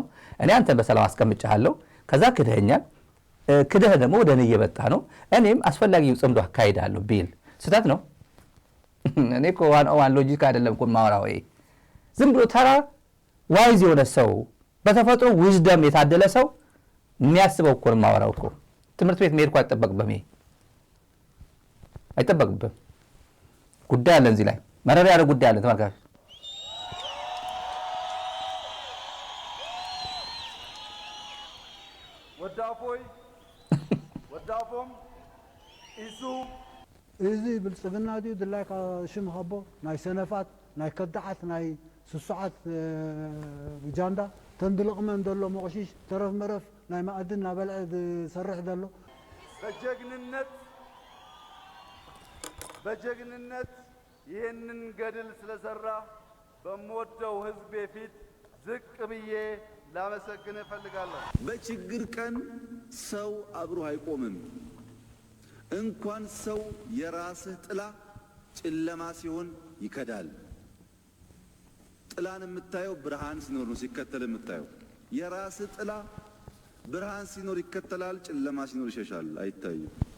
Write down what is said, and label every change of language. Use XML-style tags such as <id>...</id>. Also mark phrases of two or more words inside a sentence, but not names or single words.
<am>እኔ አንተን በሰላም አስቀምጫለሁ ከዛ ክደኛል ክደህ ደግሞ ወደ እኔ እየመጣ ነው እኔም አስፈላጊው ጽምዶ አካሂዳለሁ ቢል ስህተት ነው። እኔ እኮ</am> <en>one logic</en> <am>አይደለም እኮ ማወራው ዝም ብሎ ተራ ዋይዝ የሆነ ሰው በተፈጥሮ ዊዝደም የታደለ ሰው የሚያስበው እኮ ማወራው እኮ ትምህርት ቤት መሄድ እኮ አይጠበቅብህም። ጉዳይ አለ እዚህ ላይ መረር ያለ ጉዳይ አለ ተመልካቾች። ወዳፎም ኢሱ</am> <ti>እዚ ብልጽግና ዲዩ ድላይካ ሽም ኸቦ ናይ ሰነፋት ናይ ከዳዓት ናይ ስሱዓት ጃንዳ ተንድልቕመን ዘሎ መቕሺሽ ተረፍ መረፍ ናይ ማዕድን ናበልዐ ዝሰርሕ ዘሎ</ti> <am>በጀግንነት ይህንን ገድል ስለሰራ በምወደው ህዝቤ ፊት ዝቅ ብዬ ላመሰግን እፈልጋለሁ። በችግር ቀን ሰው አብሮ አይቆምም። እንኳን ሰው የራስህ ጥላ ጨለማ ሲሆን ይከዳል። ጥላን የምታየው ብርሃን ሲኖር ነው ሲከተል የምታየው። የራስ ጥላ ብርሃን ሲኖር ይከተላል፣ ጨለማ ሲኖር ይሸሻል፣ አይታይም።</am>